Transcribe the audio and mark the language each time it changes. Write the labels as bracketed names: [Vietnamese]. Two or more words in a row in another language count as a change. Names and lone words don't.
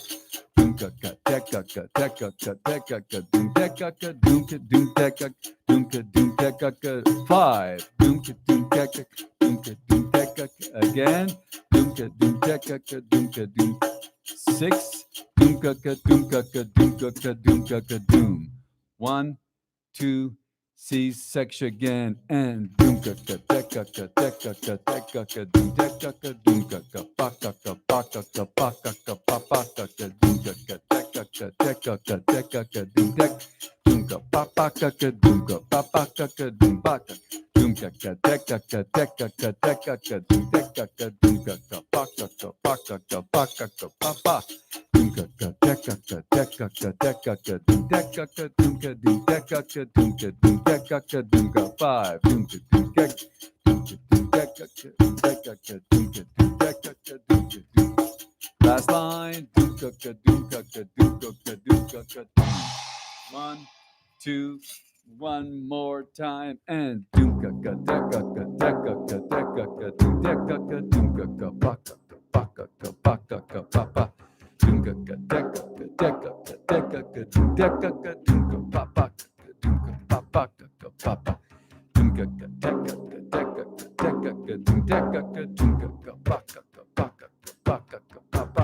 [English] Dunka ka deka ka deka ka deka ka dunka ka dunka dunka dunka dunka ka 5 dunka dunka dunka dunka again dunka dunka dunka dunka 6 dunka dunka dunka dunka doom 1, 2, C section again and dunka deka ka deka ka deka ka dunka ka paka ka paka ka paka ka papa ka dunka ka deka ka deka ka deka ka dunka papa ka dunka papa ka dunka dunka ka deka ka deka ka deka ka dunka ka paka ka paka ka paka ka papa. Dunka ka deka ka deka ka deka ka dunka ka dunka dunka ka dunka dunka ka dunka 5 dunka dunka dunka dunka ka dunka dunka ka dunka. Last line dunka ka dunka ka dunka ka dunka ka. 1, 2, 1 more time and dunka ka deka ka deka ka deka ka dunka ka dunka ka paka ka paka ka paka ka papa. Dunka ka deka ka deka ka deka ka dunka ka dunka papa ka dunka papa ka papa. Dunka ka deka ka deka ka deka ka dunka ka dunka ka paka ka paka ka paka ka papa.